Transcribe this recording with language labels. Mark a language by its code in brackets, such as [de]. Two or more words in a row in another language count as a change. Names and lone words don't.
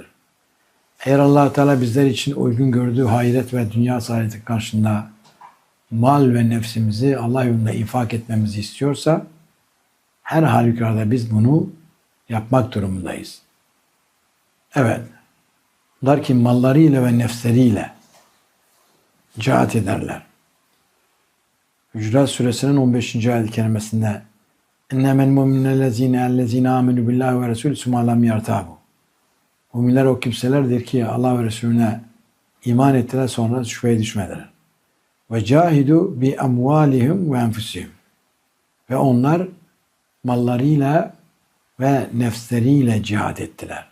[tr] Eğer Allah Teala bizler için uygun gördüğü ahiret ve dünya saadeti karşında mal ve nefsimizi Allah yolunda infak etmemizi istiyorsa her halükarda biz bunu yapmak durumundayız. Evet. Bunlar ki mallarıyla ve nefsleriyle cihat ederler. Hucurat Suresinin 15. ayet-i kerimesinde [ar] اِنَّمَا الْمُؤْمِنَ الَّذ۪ينَ آمَنُوا بِاللّٰهِ وَرَسُولُهُ ثُمَّ لَمْ يَرْتَابُوا. [tr] Müminler o kimselerdir ki Allah ve Resulüne iman ettiler, sonra şüpheye düşmediler. [ar] وجاهدوا بأموالهم وأنفسهم. [tr] Ve onlar mallarıyla ve nefsleriyle cihad ettiler.